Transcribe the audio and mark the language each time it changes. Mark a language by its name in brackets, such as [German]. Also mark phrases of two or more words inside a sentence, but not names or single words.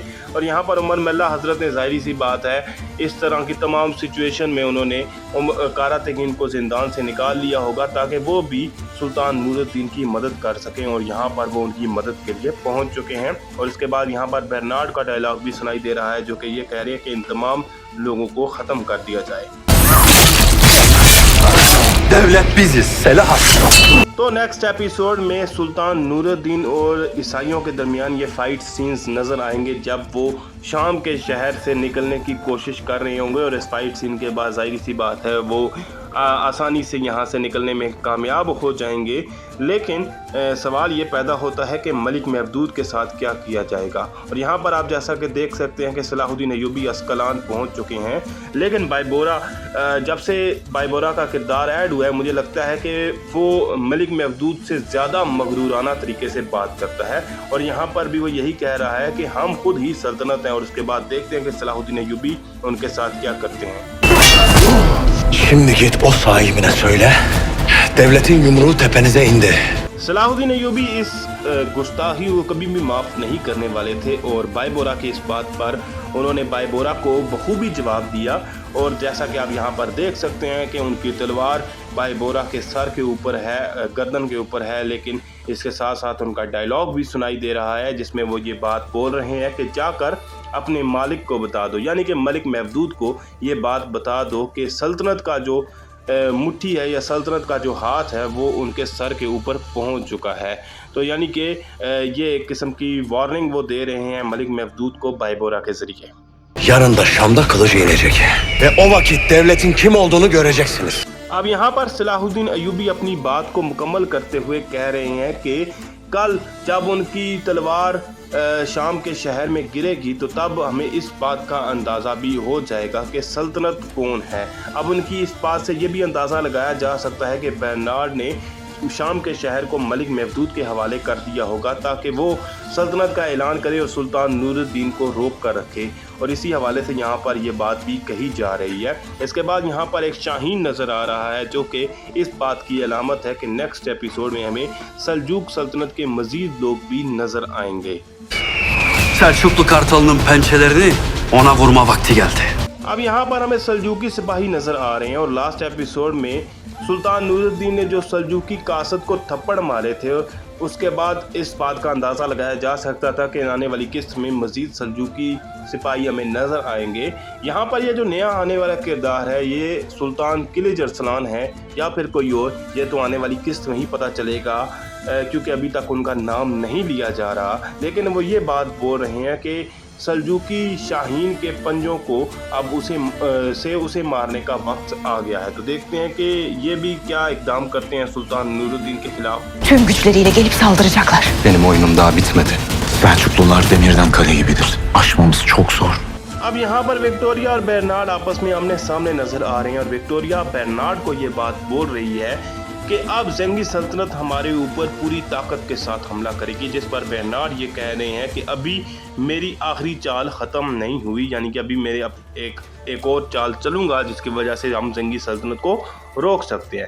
[Urdu] اور یہاں پر عمر ملا حضرت نے ظاہر سی بات ہے اس طرح کی تمام سچویشن میں انہوں نے قرہ تگین کو زندان سے نکال لیا ہوگا تاکہ وہ بھی سلطان نورالدین کی مدد کر سکیں. اور یہاں پر وہ ان کی مدد کے لیے پہنچ چکے ہیں۔ اور اس کے بعد یہاں پر برنارڈ کا ڈائیلاگ بھی سنائی دے رہا ہے جو کہ یہ کہہ رہے ہیں کہ ان تمام لوگوں کو ختم کر دیا جائے. [Turkish] Devlet biziz, silah at. [Urdu] تو [English] next episode [Urdu] میں سلطان نورالدین اور عیسائیوں کے درمیان یہ [English] fight scenes [Urdu] نظر آئیں گے جب وہ شام کے شہر سے نکلنے کی کوشش کر رہے ہوں گے. اور اس [English] fight scene [Urdu] کے بعد ظاہر سی بات ہے وہ آسانی سے یہاں سے نکلنے میں کامیاب ہو جائیں گے. لیکن سوال یہ پیدا ہوتا ہے کہ ملک محمود کے ساتھ کیا کیا جائے گا. اور یہاں پر آپ جیسا کہ دیکھ سکتے ہیں کہ صلاح الدین ایوبی عسقلان پہنچ چکے ہیں. لیکن بای بورا جب سے بای بورا کا کردار ایڈ ہوا ہے مجھے لگتا ہے کہ وہ ملک محمود سے زیادہ مغرورانہ طریقے سے بات کرتا ہے. اور یہاں پر بھی وہ یہی کہہ رہا ہے کہ ہم خود ہی سلطنت ہیں. اور اس کے بعد دیکھتے ہیں کہ صلاح الدین ایوبی ان کے ساتھ کیا کرتے ہیں. [Turkish] Şimdi git o sahibine söyle. Devletin yumruğu tepenize indi. [Urdu] صلاح الدین ایوبی اس گستاخی کو کبھی بھی معاف نہیں کرنے والے تھے اور بای بورا کی اس بات پر انہوں نے بای بورا کو بخوبی جواب دیا. اور جیسا کہ آپ یہاں پر دیکھ سکتے ہیں کہ ان کی تلوار بای بورا کے سر کے اوپر ہے، گردن کے اوپر ہے. لیکن اس کے ساتھ ساتھ ان کا ڈائیلاگ بھی سنائی دے رہا ہے جس میں وہ یہ بات بول رہے ہیں کہ جا کر اپنے مالک کو بتا دو، یعنی کہ ملک محمود کو یہ بات بتا دو کہ سلطنت کا جو مٹھی ہے یا سلطنت کا جو ہاتھ ہے وہ ان کے سر کے اوپر پہنچ چکا ہے. تو یعنی کہ یہ ایک قسم کی وارننگ وہ دے رہے ہیں ملک محمود کو بای بورا کے ذریعے. [Turkish] Yarın da Şam'da kılıç inecek. Ve o vakit devletin kim olduğunu göreceksiniz. [Urdu] اب یہاں پر صلاح الدین ایوبی اپنی بات کو مکمل کرتے ہوئے کہہ رہے ہیں کہ کل جب ان کی تلوار شام کے شہر میں گرے گی تو تب ہمیں اس بات کا اندازہ بھی ہو جائے گا کہ سلطنت کون ہے. اب ان کی اس بات سے یہ بھی اندازہ لگایا جا سکتا ہے کہ برنارڈ نے شام کے شہر کو ملک محمود کے حوالے کر دیا ہوگا تاکہ وہ سلطنت کا اعلان کرے اور سلطان نورالدین کو روک کر رکھے، اور اسی حوالے سے یہاں پر یہ بات بھی کہی جا رہی ہے. اس کے بعد یہاں پر ایک شاہین نظر آ رہا ہے جو کہ اس بات کی علامت ہے کہ [English] next episode [Urdu] میں ہمیں سلجوق سلطنت کے مزید لوگ بھی نظر آئیں گے. [Turkish] Selçuklu Kartalı'nın pençelerini ona vurma vakti geldi. [Urdu] اب یہاں پر ہمیں سلجوقی سپاہی نظر آ رہے ہیں اور [English] last episode [Urdu] میں سلطان نورالدین نے جو سلجوقی قاصد کو تھپڑ مارے تھے اس کے بعد اس بات کا اندازہ لگایا جا سکتا تھا کہ آنے والی قسط میں مزید سلجوقی سپاہی ہمیں نظر آئیں گے. یہاں پر یہ جو نیا آنے والا کردار ہے یہ سلطان قلیچ ارسلان ہے یا پھر کوئی اور، یہ تو آنے والی قسط میں ہی پتا چلے گا کیونکہ ابھی تک ان کا نام نہیں لیا جا رہا. لیکن وہ یہ بات بول رہے ہیں کہ سلجوقی شاہین کے پنجوں کو اب اسے مارنے کا وقت آ گیا ہے. تو دیکھتے ہیں کہ یہ بھی کیا اقدام کرتے ہیں سلطان نورالدین کے خلاف. [Turkish] Tüm güçleriyle gelip saldıracaklar. Benim oyunum daha bitmedi. Selçuklular demirden kale gibidir. Aşmamız çok zor. [Urdu] اب یہاں پر وکٹوریہ اور برنارڈ آپس میں آمنے سامنے نظر آ رہے ہیں اور وکٹوریہ برنارڈ کو یہ بات بول رہی ہے کہ اب زنگی سلطنت ہمارے اوپر پوری طاقت کے ساتھ حملہ کرے گی، جس پر برنارڈ یہ کہہ رہے ہیں کہ ابھی میری آخری چال ختم نہیں ہوئی، یعنی کہ ابھی میرے اب ایک اور چال چلوں گا جس کی وجہ سے ہم زنگی سلطنت کو روک سکتے ہیں.